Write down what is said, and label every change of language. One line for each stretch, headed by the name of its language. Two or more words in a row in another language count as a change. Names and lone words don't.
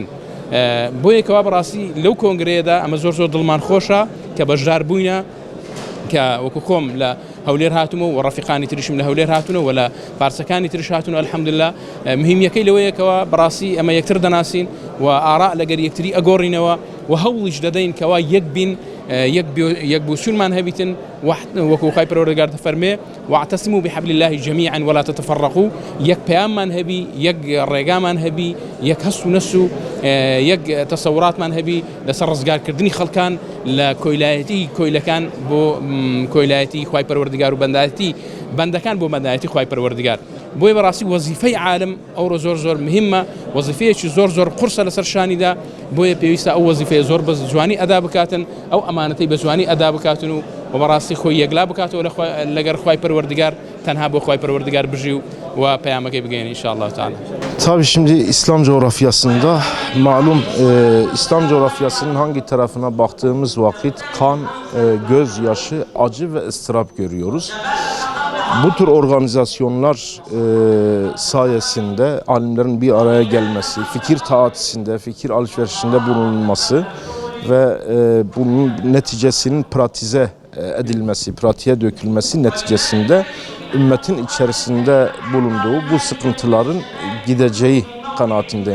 Central Kurdish: بۆیە کەوا بەڕاستی لەو کۆنگرەیەدا ئەمە زۆر دڵمان خۆشە کە بەشدار بووینە کە وەکو خۆم لە هەولێر هاتوومە و ڕەفیقانی تریشم لە هەولێر هاتوونە و لە پارسەکانی تریش هاتوونە الحەمدوللا مهمیەکەی لەوەیەکەوە بەڕاستی ئەمە یەکتر دەناسین و ئاراء لەگەر یەکتری ئەگۆڕینەوە و هەوڵیش دەدەین کەوا یەک بین یەک بوسونمان هەبیتن وەکو خوای پەروەردگار دەفەرمێ
Arabic: واعتصموا بحبل الله جميعا ولا تتفرقوا
Central Kurdish: یەک پەیاممان هەبی یەک ڕێگامان هەبی یەک هەست و نەس و یەک تەسەوراتمان هەبی لەسەر ڕزگارکردنی خەڵکان لە کۆیلایەتی کۆیلەکان بۆ کۆیلایەتی خوای پەروەردگار و بەندەکان بۆ بەندایەتی خوای پەروەردگار بۆیە بەڕاستی وەزیفەی عالم ئەوڕۆ زۆر مهمە وەزیفەیەکی زۆر قورسە لەسەر شانیدا بۆیە پێویستە ئەو وەزیفەیە زۆر بە جوانی ئەدا بکاتن ئەو ئەمانەتەی بە جوانی ئەدا بکاتن و بەڕاستی خۆی یەکلا بکاتەوە لەگەر خوای پەروەردگار تەنها بۆ خوای پەروەردگار بژی و پەیامەکەی بگەین
Arabic: إن شاء الله تعالى.
Turkish: Tabii şimdi İslam coğrafyasında malum İslam coğrafyasının hangi tarafına baktığımız vakit kan, gözyaşı, acı ve ıstırap görüyoruz. Bu tür organizasyonlar sayesinde alimlerin bir araya gelmesi, fikir taatisinde, fikir alışverişinde bulunması ve bunun neticesinin pratize edilmesi, pratiğe dökülmesi neticesinde ümmetin içerisinde bulunduğu bu sıkıntıların gideceği kanaatindeyim.